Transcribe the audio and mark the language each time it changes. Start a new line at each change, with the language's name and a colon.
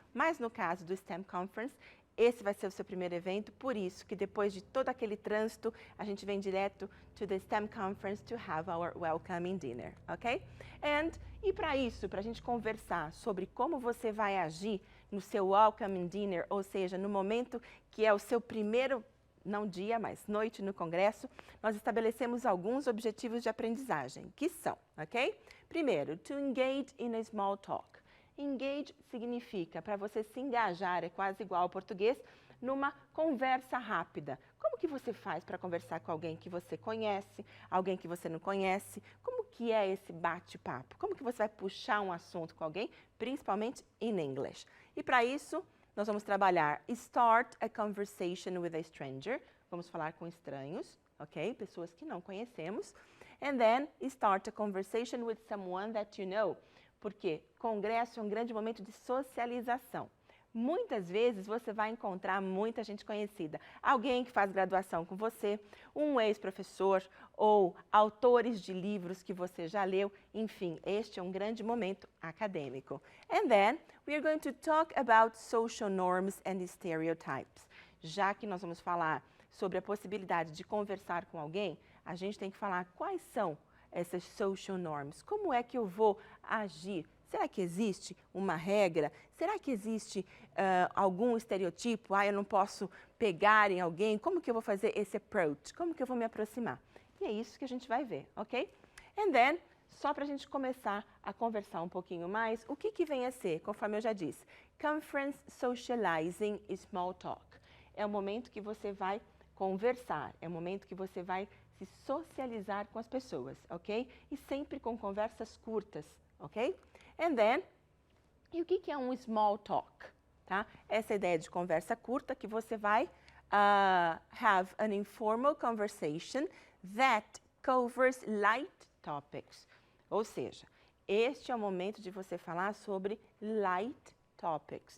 Portuguese: Mas no caso do STEM Conference, esse vai ser o seu primeiro evento, por isso que depois de todo aquele trânsito, a gente vem direto
English: to the STEM Conference to have our welcoming dinner,
Portuguese: ok? E para isso, para a gente conversar sobre como você vai agir no seu welcoming dinner, ou seja, no momento que é o seu primeiro, não dia, mas noite no congresso, nós estabelecemos alguns objetivos de aprendizagem, que são, ok? Primeiro,
English: to engage in a small talk.
Portuguese: Engage significa para você se engajar, é quase igual ao português, numa conversa rápida. Como que você faz para conversar com alguém que você conhece, alguém que você não conhece? Como que é esse bate-papo? Como que você vai puxar um assunto com alguém, principalmente
English: in English?
Portuguese: E para isso, nós vamos trabalhar
English: Start a conversation with a stranger.
Portuguese: Vamos falar com estranhos, ok? Pessoas que não conhecemos.
English: And then, start a conversation with someone that you know.
Portuguese: Porque congresso é um grande momento de socialização. Muitas vezes você vai encontrar muita gente conhecida. Alguém que faz graduação com você, um ex-professor ou autores de livros que você já leu. Enfim, este é um grande momento acadêmico.
English: And then, we are going to talk about social norms and stereotypes.
Portuguese: Já que nós vamos falar sobre a possibilidade de conversar com alguém, a gente tem que falar quais são essas
English: social norms.
Portuguese: Como é que eu vou agir? Será que existe uma regra? Será que existe algum estereotipo? Eu não posso pegar em alguém. Como que eu vou fazer esse approach? Como que eu vou me aproximar? E é isso que a gente vai ver, ok?
English: And then,
Portuguese: só para a gente começar a conversar um pouquinho mais, o que que vem a ser, conforme eu já disse?
English: Conference Socializing Small Talk.
Portuguese: É o momento que você vai conversar, é o momento que você vai se socializar com as pessoas, ok? E sempre com conversas curtas, ok?
English: And then,
Portuguese: e o que é um small talk? Tá? Essa ideia de conversa curta que você vai
English: have an informal conversation that covers light topics.
Portuguese: Ou seja, este é o momento de você falar sobre light topics.